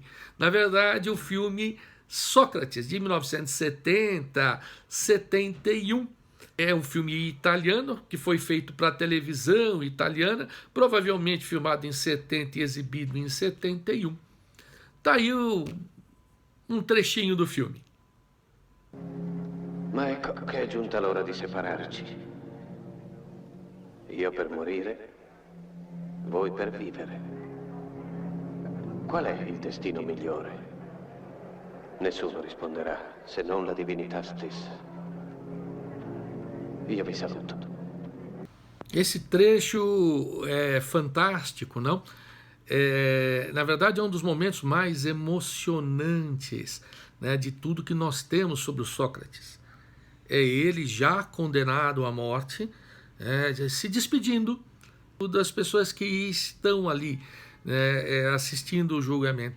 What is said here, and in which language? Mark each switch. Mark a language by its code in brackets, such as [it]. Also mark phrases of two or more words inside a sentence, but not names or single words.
[pt] Na verdade, o filme Sócrates, de 1970-71, é um filme italiano que foi feito para a televisão italiana, provavelmente filmado em 70 e exibido em 71. Tá aí um trechinho do filme. [it] Ma ecco che è giunta l'ora di separarci. Io per morire, voi per vivere. Qual è il destino migliore? Nessuno risponderà, se non la divinità stessa. Io vi saluto. [pt] Esse trecho é fantástico, não? Na verdade, é um dos momentos mais emocionantes, né, de tudo que nós temos sobre o Sócrates. É ele já condenado à morte, se despedindo das pessoas que estão ali, né, assistindo o julgamento.